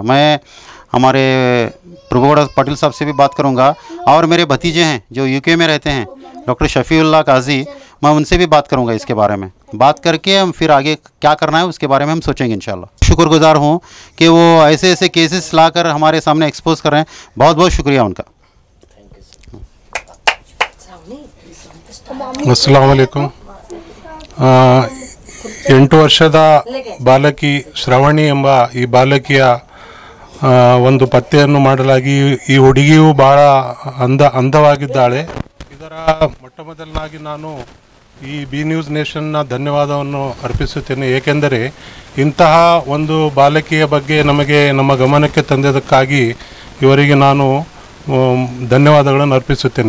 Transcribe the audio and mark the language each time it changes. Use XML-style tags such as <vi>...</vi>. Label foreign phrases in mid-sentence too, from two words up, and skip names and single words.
<hi>मैं हमारे प्रभुगौड़ा पाटिल साहब से भी बात करूंगा, और मेरे भतीजे हैं जो यूके में रहते हैं, डॉक्टर शफीउल्लाह काजी, मैं उनसे भी बात करूंगा इसके बारे में। बात करके हम फिर आगे क्या करना है उसके बारे में हम सोचेंगे इंशाल्लाह। शुक्रगुजार हूँ कि वो ऐसे ऐसे केसेस लाकर हमारे सामने एक्सपोज कर रहे हैं। बहुत बहुत शुक्रिया उनका।</hi> <ar>السلام عليكم.</ar> <kn>8 ವರ್ಷದ ಬಾಲಕಿ ಶ್ರಾವಣಿ ಎಂಬ ಈ ಬಾಲಕಿಯ ಒಂದು ಪತ್ತೆಯನ್ನು ಮಾಡಲಾಗಿ ಈ ಹುಡುಗಿಯು ಬಹಳ ಅಂದವಾಗಿದ್ದಾಳೆ। ಇದರ ಮೊಟ್ಟಮೊದಲನಾಗಿ ನಾನು ಈ ಬಿ ನ್ಯೂಸ್ ನೇಷನ್ನ ಧನ್ಯವಾದವನ್ನು ಅರ್ಪಿಸುತ್ತೇನೆ, ಏಕೆಂದರೆ ಇಂತಹ ಒಂದು ಬಾಲಕಿಯ ಬಗ್ಗೆ ನಮ್ಮ ಗಮನಕ್ಕೆ ತಂದದಕ್ಕಾಗಿ ಇವರಿಗೆ ನಾನು ಧನ್ಯವಾದಗಳನ್ನು ಅರ್ಪಿಸುತ್ತೇನೆ।</kn>